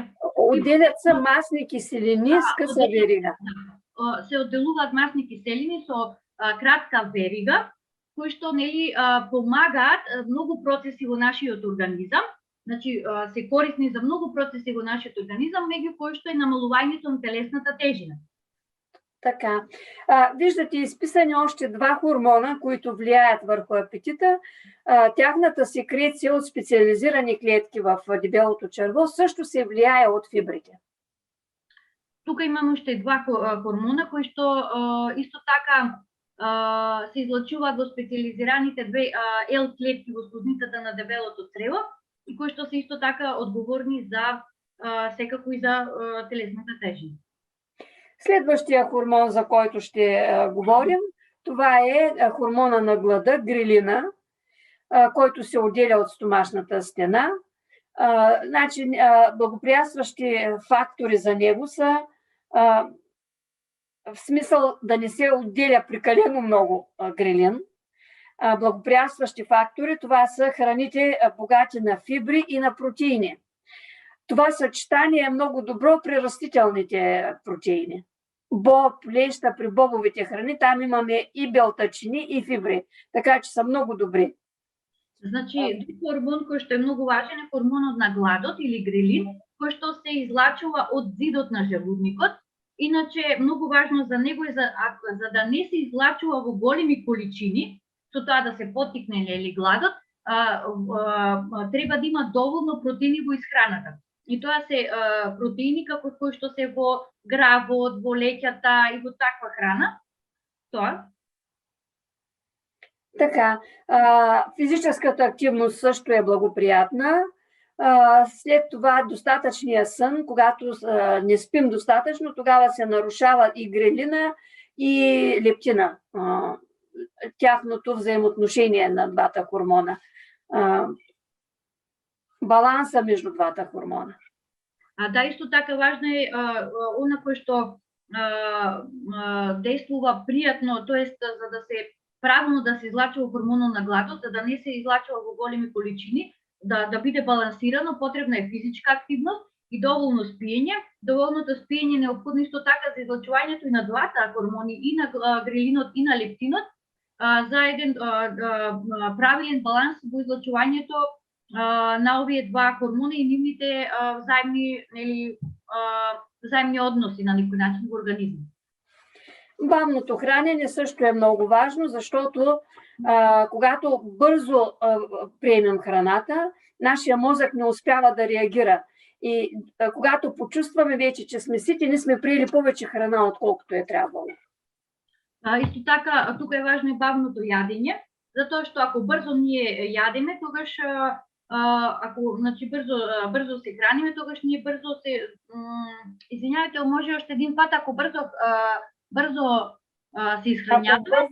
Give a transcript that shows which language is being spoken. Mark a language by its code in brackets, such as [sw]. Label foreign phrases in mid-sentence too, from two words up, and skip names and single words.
[bg] Отделят се масни киселини с къса верига. [mk] Се отделуваат масни киселини со кратка верига, кои што помагаат многу процеси во нашиот организам. Значи, се корисни за многу процеси во нашиот организам, меѓу кои што е намалувањето на телесната тежина. [bg] Така. Виждате изписани още два хормона, които влияят върху апетита. Тяхната секреция от специализирани клетки в дебелото черво също се влияе от фибрите. Тук имаме още два хормона, [mk] кои што исто така се излъчуваат во специализираните две L клетки во слузницата на дебелото црево и кои што се исто така одговорни за секако и за телесната тежина. [bg] Следващия хормон, за който ще говорим, това е хормона на глада, грелина, който се отделя от стомашната стена. Значи, благоприятстващи фактори за него са в смисъл да не се отделя прекалено много грелин. Благоприятстващи фактори, това са храните богати на фибри и на протеини. Това съчетание е много добро при растителните протеини. Боб, леща, при бобовите храни, там имаме и белтачини, и фибри, така че са много добри. [mk] Значи, хормон, кој што е многу важен, е хормонот на гладот или грелин, кој што се излачува од зидот на желудникот. Иначе, многу важно за него е за да не се излачува во големи количини, со тоа да се поттикне или гладот, треба да има доволно протеини во исхраната. И тоа се протеини како кои што се во гравот, во леќата и во таква храна. Тоа. [bg] Така, физическата активност също е благоприятна. След това достатъчния сън, когато не спим достатъчно, тогава се нарушава и грелина, и лептина. Тяхното взаимоотношение на двата хормона. Баланса между двата хормона. Да, [mk] исто така важно е она кој што действува пријатно, тоест за да се правилно да се излачува хормонот на гладот, за да не се излачува во големи количини, да биде балансирано, потребна е физичка активност и доволно спиење. Доволното спиење е неопходно исто така за излачувањето и на двата хормони, и на грелинот и на лептинот, за еден правилен баланс во излачувањето на овие два хормона и нивните взаимни односи на некој начин во организмот. [bg] Бавното хранење също е много важно, защото когато бързо приемем храната, нашия мозък не успява да реагира. И когато почувстваме вече, че сме сити, сме приели повече храна, отколкото е трябвало. [mk] Исто така, тук е важно и бавното ядење, затоа што ако бързо ние ядеме, тогаш ако значи бързо се храниме, тогаш ние бързо се [bg] извинявайте, може още един път, [mk] ако бързо се изхраняваме.